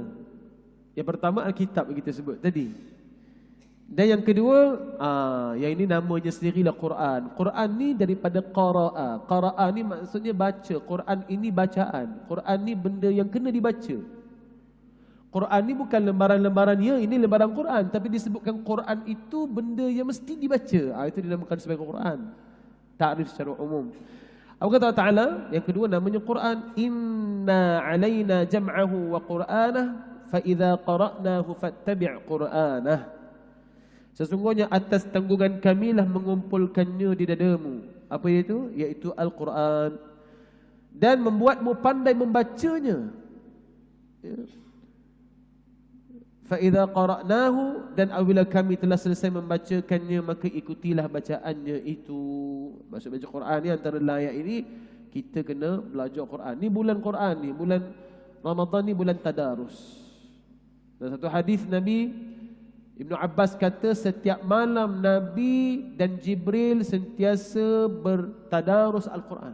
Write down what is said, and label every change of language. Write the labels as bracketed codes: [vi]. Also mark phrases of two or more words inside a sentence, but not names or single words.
[ms] Yang pertama Alkitab yang kita sebut tadi. Dan yang kedua, yang ini namanya sendirilah Quran. Quran ni daripada qara'a. Qara'a ni maksudnya baca. Quran ini bacaan. Quran ni benda yang kena dibaca. Quran ni bukan lembaran-lembaran, ya ini lembaran Quran, tapi disebutkan Quran itu benda yang mesti dibaca. Itu dinamakan sebagai Quran. Ta'rif secara umum. Apa kata Allah Ta'ala? Yang kedua namanya Quran. [ar] إن علينا جمعه وقرآنه فإذا قرأناه فاتبع قرآنه. [ms] Sesungguhnya atas tanggungan kamilah mengumpulkannya di dadamu. Apa itu? Iaitu Al-Quran. Dan membuatmu pandai membacanya. Ya. [ar] فإذا قرأناه, [ms] dan apabila kami telah selesai membacakannya, maka ikutilah bacaannya itu. Maksud baca Quran ni antara layak ini, kita kena belajar Quran. Ni bulan Quran ni, bulan Ramadan ni bulan tadarus. Dan satu hadis Nabi Ibnu Abbas kata setiap malam Nabi dan Jibril sentiasa bertadarus Al-Quran.